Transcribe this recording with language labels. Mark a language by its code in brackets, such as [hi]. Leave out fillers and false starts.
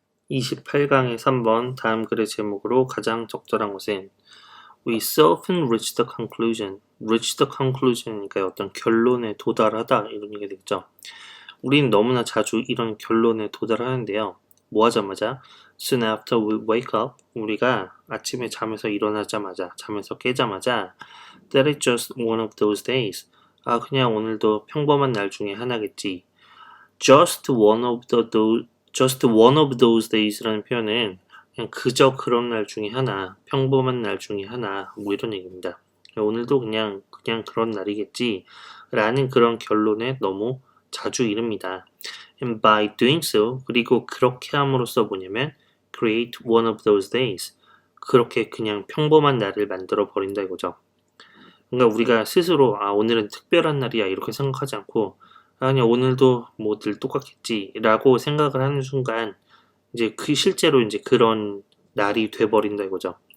[ko] 28강의 3번 다음 글의 제목으로 가장 적절한 것은 [en] We so often reach the conclusion. [ko] reach the conclusion이니까 어떤 결론에 도달하다 이런 얘기가 되겠죠. 우리는 너무나 자주 이런 결론에 도달하는데요. 뭐 하자마자 [en] soon after we wake up [ko] 우리가 아침에 잠에서 일어나자마자 잠에서 깨자마자 [en] that is just one of those days. [ko] 그냥 오늘도 평범한 날 중에 하나겠지. [en] just one of those days [ko] 라는 표현은 그냥 그저 그런 날 중에 하나, 평범한 날 중에 하나, 뭐 이런 얘기입니다. 오늘도 그냥 그런 날이겠지 라는 그런 결론에 너무 자주 이릅니다. [en] And by doing so, [ko] 그리고 그렇게 함으로써 뭐냐면 [en] create one of those days. [ko] 그렇게 그냥 평범한 날을 만들어 버린다 이거죠. 그러니까 우리가 스스로 오늘은 특별한 날이야 이렇게 생각하지 않고 그냥 오늘도 뭐 늘 똑같겠지라고 생각을 하는 순간 이제 실제로 이제 그런 날이 돼버린다 이거죠.